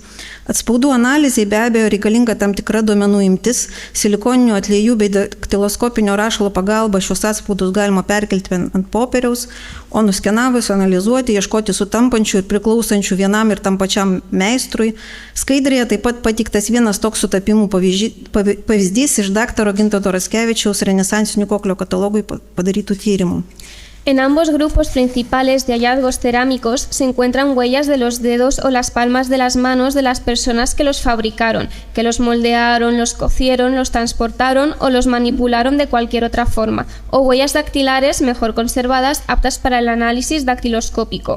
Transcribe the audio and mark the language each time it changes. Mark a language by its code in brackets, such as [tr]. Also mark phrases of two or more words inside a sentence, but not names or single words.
[lt] Atspaudų analizai be abejo reikalinga tam tikra duomenų imtis, silikoninių atliejų bei daktiloskopinio rašalo pagalba šios atspaudus galima perkelti ant popieriaus, o nuskenavus, analizuoti, ieškoti sutampančių ir priklausančių vienam ir tam pačiam meistrui. Skaidrėje taip pat pateiktas vienas toks sutapimų pavyzdys iš daktaro Gintauto Raskevičiaus renesansinių koklio katalogui padarytų tyrimų. [es] En ambos grupos principales de hallazgos cerámicos se encuentran huellas de los dedos o las palmas de las manos de las personas que los fabricaron, que los moldearon, los cocieron, los transportaron o los manipularon de cualquier otra forma, o huellas dactilares mejor conservadas aptas para el análisis dactiloscópico.